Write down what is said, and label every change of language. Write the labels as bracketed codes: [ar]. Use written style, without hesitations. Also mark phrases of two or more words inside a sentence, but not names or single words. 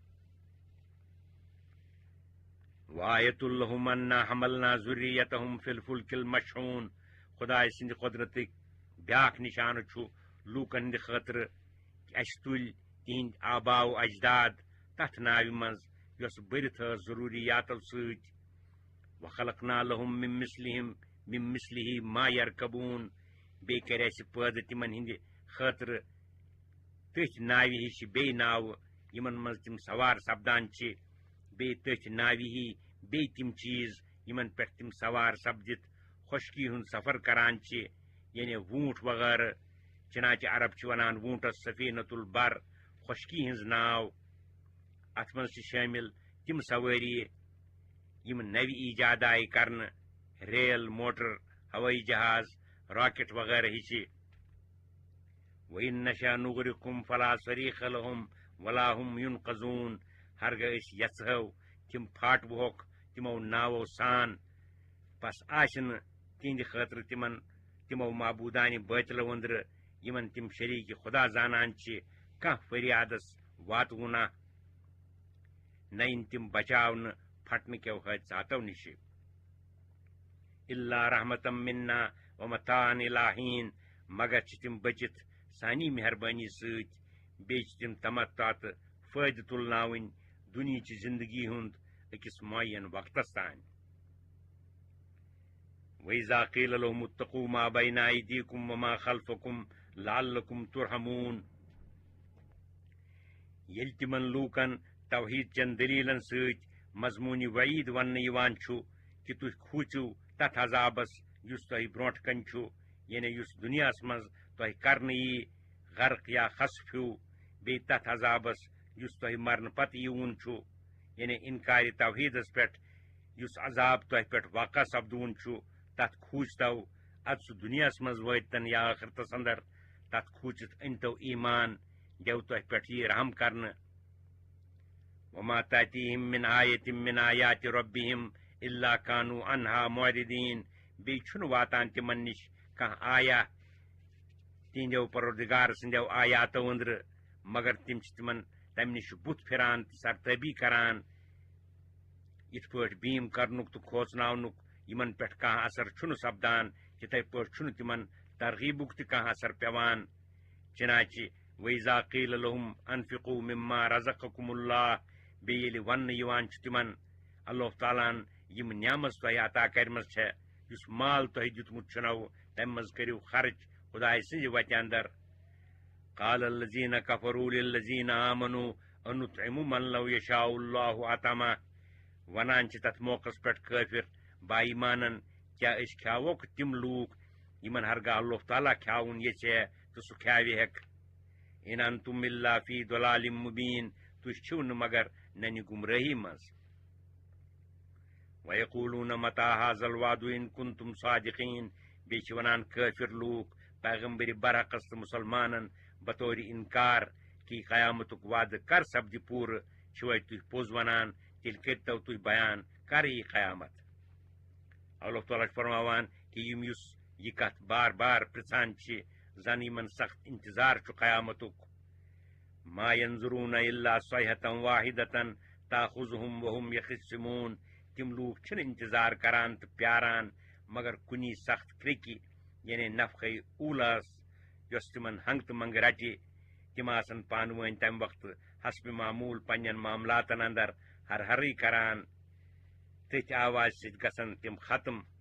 [ar] وآیت لہم انا حملنا ذریتہم فی الفلک المشحون [ks] خۄداے سٕنٛدِ قۄدرتٕکۍ بیاکھ نشانہٕ چھُ لوٗکن ہٕنٛدِ خٲطرٕ کہِ اَسہِ تُلۍ تِہنٛدۍ آبا و اجداد تتھ ناوِ منٛز یۄس بٔرِتھ ٲس ضروٗریاتو سۭتۍ [ar] وخلقنا لہم من مثلہ ما یرکبون [ks] بیٚیہِ کرِ اَسہِ پٲدٕ تِمن ہٕنٛدِ خٲطرٕ تٔتھۍ ناوِ ہِش بیٚیہِ ناوٕ یِمن منٛز تِم سوار سپدان چھِ بیٚیہِ تٔتھۍ ناوِ ہی بیٚیہِ تِم چیٖز یِمن پٮ۪ٹھ تِم سوار سپدِتھ خۄشکی ہُنٛد سفر کران چھِ یعنی ووٗنٛٹھ وغٲرٕ چنانچہِ عرب چھِ ونان ووٗنٛٹس [ar] سفیٖنۃ البر [ks] خۄشکی ہٕنٛز ناو اتھ منٛز چھِ شٲمِل تِم سوٲری یِم نوِ ایجاد آیہِ کرنہٕ ریل موٹر ہوٲیی جہاز راکٹ وغٲرٕ ہِشہِ [ar] وَإِن نَشَأْ نُغْرِقْهُمْ فَلَا صَرِيخَ لَهُمْ وَلَا ہُمْ يُنقَذُونَ [ks] ہرگاہ أسۍ یژھو تِم پھاٹوہوکھ تِمو ناوو سان بس آسہِ نہٕ تِہنٛدِ خٲطرٕ تِمو معبوٗدانہِ بٲطلو أنٛدرٕ یِمن تِم شریٖکہِ خۄدا زانان چھِ کانٛہہ فریادس واتوُنہ نہ یِن تِم بچاونہٕ پھٹنہٕ کیو حٲدثاتو نِشہِ [ar] اِلا رحمتم منا ومتاعًا إِلى حیٖن [ks] مگر چھِ تِم بٔچِتھ سانی مہربٲنی سۭتۍ بیٚیہِ چھِ تِم تمتع تہٕ فٲیدٕ تُلناوٕنۍ دُنیاہچہِ زندگی ہُنٛد أکِس معین وقتس تانۍ [ar] وَإِذَا قِيلَ لَهُمُ اتَّقُوا مَا بَيْنَ أَيْدِيكُمْ وَمَا خَلْفَكُمْ لَعَلَّكُمْ تُرْحَمُونَ [ks] ییٚلہِ تِمن لوٗکن توحیٖد چٮ۪ن دٔلیٖلن سۭتۍ مضموٗنہِ وعیٖد وننہٕ یِوان چھُ کہِ تُہۍ کھوٗژِو تتھ عذابس یُس تۄہہِ برونٛٹھ کنہِ چھُ یعنی یُس دُنیاہس منٛز تۄہہِ کرنہٕ یی غرق یا خسف ہیوٗ بیٚیہِ تتھ عذابس یُس تۄہہِ مرنہٕ پتہٕ یِوُن چھُ یعنی انکارِ توحیٖدس پٮ۪ٹھ یُس عذاب تۄہہِ پٮ۪ٹھ واقع سپدوُن چھُ تتھ کھوٗژتو ادٕ سُہ دُنیاہس منٛز وٲتۍتن یا ٲخرتس انٛدر تتھ کھوٗژِتھ أنۍتو ایٖمان دِیو تۄہہِ پٮ۪ٹھ یہِ رحم کرنہٕ [ar] وما تأتيهم من آیة من آیات ربهم إلا كانوا عنها معرضين [ks] بیٚیہِ چھُنہٕ واتان تِمن نِش کانٛہہ آیا تِہنٛدیو پروردگار سٕنٛدیو آیاتو أنٛدرٕ مگر تِم چھِ تِمن تمہِ نِش بُتھ پھِران تہٕ سرتٲبی کران یِتھ پٲٹھۍ بیٖم کرنُک تہٕ کھوژناونُک یِمن پٮ۪ٹھ کانٛہہ اثر چھُنہٕ سپدان تِتھے پٲٹھۍ چھُنہٕ تِمن ترغیٖبُک تہِ کانٛہہ اثر پٮ۪وان چنانچہِ [ar] وَإِذَا قِيلَ لَهُمْ أَنفِقُوا مِمَّا رَزَقَكُمُ اللَّهُ [ks] بیٚیہِ ییٚلہِ وننہٕ یِوان چھُ تِمن اللہ تعالیٰ ہن یِم نعمژ تۄہہِ عطا کرِمژ چھےٚ یُس مال تۄہہِ دیُتمُت چھُنو تمہِ منٛز کٔرِو خرٕچ خۄداے سٕنٛزِ وتہِ انٛدر [ar] قال الذين كفروا للذين آمنوا أنطعم من لو يشاء الله أطعمه [ks] ونان چھ تتھ موقع پہ کافر با ایمانن کیا اس کھیاوک تم لوک یمن ہرگاہ اللہ تعالیٰ کھیاون یژھِ تو سہ کھیاوِ ہیک [ar] ان انتم الا فی ضلال مبین [ks] تُہۍ چھِو نہٕ مگر ننہِ گمرٲہی منٛز [ar] وَيَقُولُونَ مَتَى هَذَا الْوَعْدُ إِن كُنتُمْ صَادِقِينَ [ks] بیٚیہِ چھِ وَنان کٲفِر لوٗکھ پیغمبر برحقس تہٕ مُسلمانن بطور انکار کہ قیامتُک وعدٕ کر سپدِ پوٗرٕ چھِوَے تُہۍ پوٚز وَنان تیٚلہِ کٔرۍتو تُہۍ بیان کر یی قیامت اللہ تعالیٰ چھُ فرماوان کہ یِم یُس یہِ کتھ بار بار پرژھان چھِ زن یِمن سخت انتظار چھُ قیامتُک [ar] ما ينظرون الا صيحة واحدة تأخذهم وهم يخصمون [ks] تم لوگ چھن انتظار کران تو پیاران مگر کنی سخت کرکی یعنی نفخ اولاس یس تمن ہنگ تو منگ رٹی تم آسن پانوین تم وقت حسب معمول پنن معاملاتن اندر ہر ہری کران تتھ آواز ست گسن تم ختم